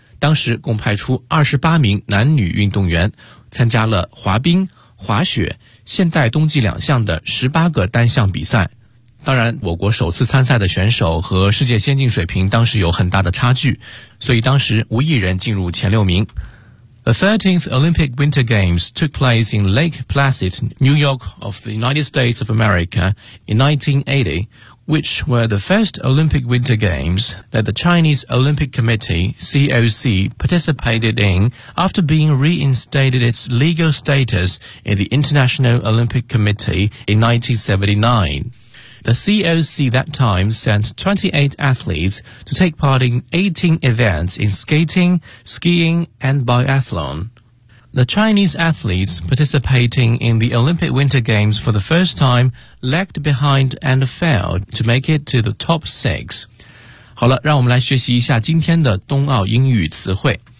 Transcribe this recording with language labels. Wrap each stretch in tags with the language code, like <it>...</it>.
<zh>当时共派出28名男女运动员参加了滑冰、滑雪、现代冬季两项的18个单项比赛。当然我国首次参赛的选手和世界先进水平当时有很大的差距，所以当时无一人进入前六名。</zh> <en>The 13th Olympic Winter Games took place in Lake Placid, New York of the United States of America in 1980,which were the first Olympic Winter Games that the Chinese Olympic Committee, COC, participated in after being reinstated its legal status in the International Olympic Committee in 1979. The COC that time sent 28 athletes to take part in 18 events in skating, skiing, and biathlon. The Chinese athletes participating in the Olympic Winter Games for the first time lagged behind and failed to make it to the top six.</en> <zh>好了，让我们来学习一下今天的冬奥英语词汇。</zh>